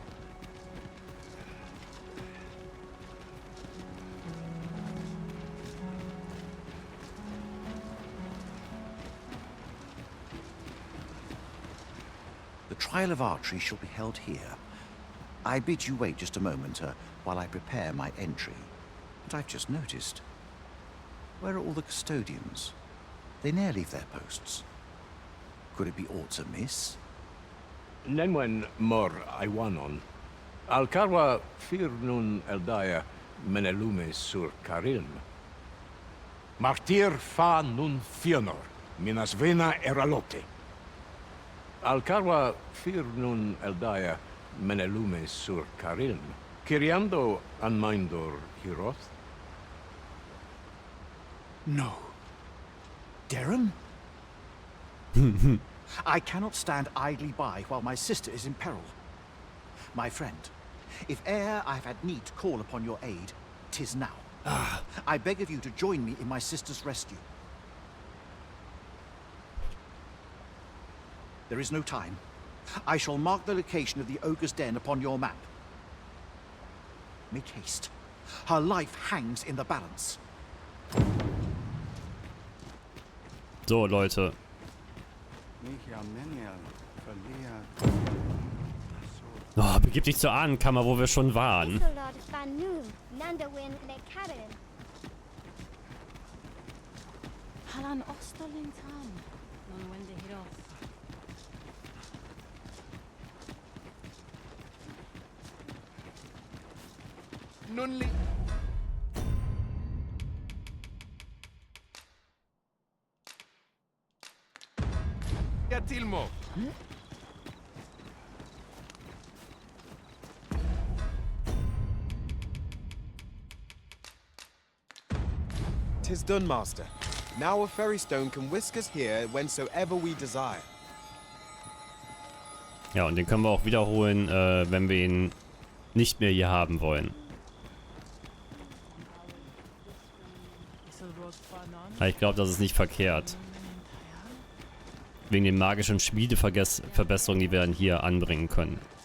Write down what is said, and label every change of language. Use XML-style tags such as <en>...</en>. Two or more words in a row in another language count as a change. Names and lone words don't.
<en>The trial of archery shall be held here. I bid you wait just a moment while I prepare my entry. But I've just noticed. Where are all the custodians? They ne'er leave their posts. Could it be aught amiss? Nenwen mor Iwanon. Alcarwa fir nun eldaya menelume sur carilm. Martir fa nun fionor, minas vena eralote. Alcarwa fir nun eldaya menelume sur carilm. Kiriando anmindor hiroth. No. Darren? I cannot stand idly by while my sister is in peril. My friend, if e'er I've had need to call upon your aid, 'tis now. I beg of you to join me in my sister's rescue. There is no time. I shall mark the location of the ogre's den upon your map. Make haste. Her life hangs in the balance.</en> <de>So, Leute. Oh, begib dich zur Ahnenkammer, wo wir schon waren. Isolad Fanun, Nandawin Lekaren. Halan Osterling Tam. Non wende hiroth. Nunli. Tilmo.</de> <en>Tis done, master. Now a ferry stone can whisk us here whensoever we desire.</en> <de>Ja, und den können wir auch wiederholen, wenn wir ihn nicht mehr hier haben wollen. Aber ich glaube, das ist nicht verkehrt. Wegen den magischen Schmiedeverbesserungen, die wir dann hier anbringen können.</de>